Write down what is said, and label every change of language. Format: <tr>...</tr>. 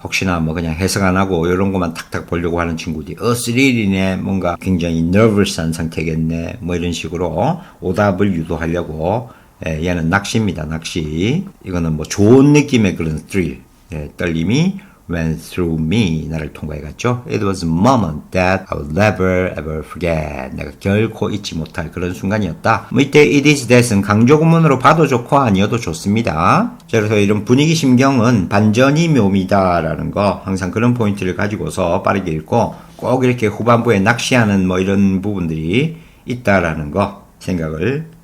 <ko>혹시나 그냥 해석 안 하고 이런 것만 탁탁 보려고 하는 친구들이 a thrill이네. 뭔가 굉장히 nervous한 상태겠네. 이런 식으로 오답을 유도하려고. 얘는 낚시입니다. 낚시. 이거는 좋은 느낌의 그런 thrill. 떨림이</ko> <en>went through me.</en> <ko>나를 통과해 갔죠.</ko> <en>It was a moment that I will never ever forget.</en> <ko>내가 결코 잊지 못할 그런 순간이었다. 이때 it is that은 강조 구문으로 봐도 좋고 아니어도 좋습니다. 자, 그래서 이런 분위기 심경은 반전이 묘미다라는 거 항상 그런 포인트를 가지고서 빠르게 읽고 꼭 이렇게 후반부에 낚시하는 이런 부분들이 있다라는 거 생각을</ko>